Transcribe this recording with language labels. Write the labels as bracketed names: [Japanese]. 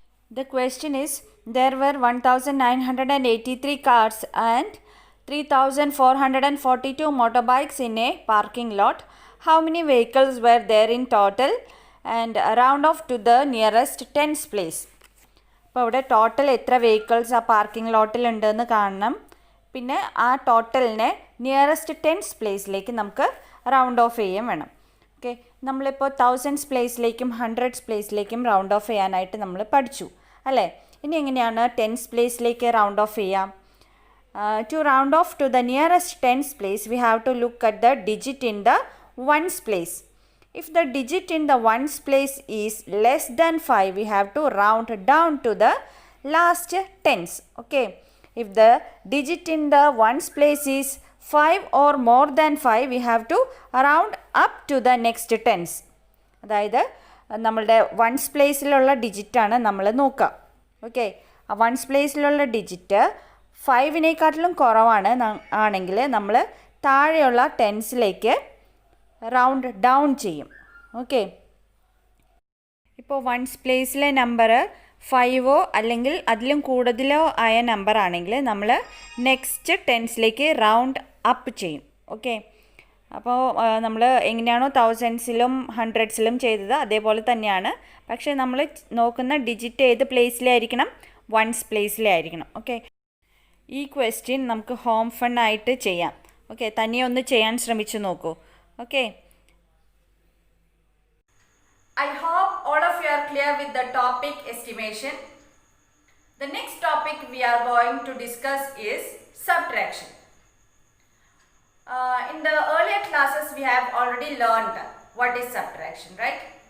[English] The question is, there were 1983 cars and 3442 motorbikes in a parking lot. How many vehicles were there in total? And round off to the nearest tens place. [Malayalam] അപ്പോൾ ഇവിടെ total എത്ര vehicles ആ parking ലോട്ടിൽ ഉണ്ടെന്ന് കാണണം. പിന്നെ ആ ടോട്ടലിനെ nearest tense പ്ലേസിലേക്ക് നമുക്ക് round of ചെയ്യാൻ വേണം. ഓക്കെ, നമ്മളിപ്പോൾ തൗസൻഡ്സ് പ്ലേസിലേക്കും ഹൺഡ്രഡ്സ് പ്ലേസിലേക്കും റൗണ്ട് ഓഫ് ചെയ്യാനായിട്ട് നമ്മൾ പഠിച്ചു അല്ലേ. ഇനി എങ്ങനെയാണ് ടെൻസ് പ്ലേസിലേക്ക് റൗണ്ട് ഓഫ് ചെയ്യാം? To round off to the nearest tens place, we have to look at the digit in the ones place. If the digit in the ones place is less than 5, we have to round down to the last tens. Okay. If the digit in the ones place is 5 or more than 5, we have to round up to the next tens. അതായത് നമ്മളുടെ once പ്ലേസിലുള്ള ഡിജിറ്റാണ് നമ്മൾ നോക്കുക. Okay, ആ once പ്ലേസിലുള്ള digit 5-നേക്കാട്ടിലും കുറവാണ് ആണെങ്കിൽ നമ്മൾ താഴെയുള്ള ടെൻസിലേക്ക് round down ചെയ്യും. ഓക്കെ, ഇപ്പോൾ വൺസ് പ്ലേസിലെ നമ്പർ 5 അല്ലെങ്കിൽ അതിലും കൂടുതലോ ആയ നമ്പർ ആണെങ്കിൽ നമ്മൾ നെക്സ്റ്റ് ടെൻസിലേക്ക് റൗണ്ട് അപ്പ് ചെയ്യും. ഓക്കെ, അപ്പോൾ നമ്മൾ എങ്ങനെയാണോ തൗസൻഡ്സിലും ഹൺഡ്രഡ്സിലും ചെയ്തത് അതേപോലെ തന്നെയാണ്. പക്ഷേ നമ്മൾ നോക്കുന്ന ഡിജിറ്റ് ഏത് പ്ലേസിലായിരിക്കണം? വൺസ് പ്ലേസിലായിരിക്കണം. ഓക്കെ, ഈ ക്വസ്റ്റ്യൻ നമുക്ക് ഹോം ഫൺ ആയിട്ട് ചെയ്യാം. ഓക്കെ, തനിയെ ഒന്ന് ചെയ്യാൻ ശ്രമിച്ചു നോക്കൂ. [English] Okay, I hope all of you are clear with the topic estimation. The next topic we are going to discuss is subtraction. In the earlier classes we have already learned what is subtraction, right?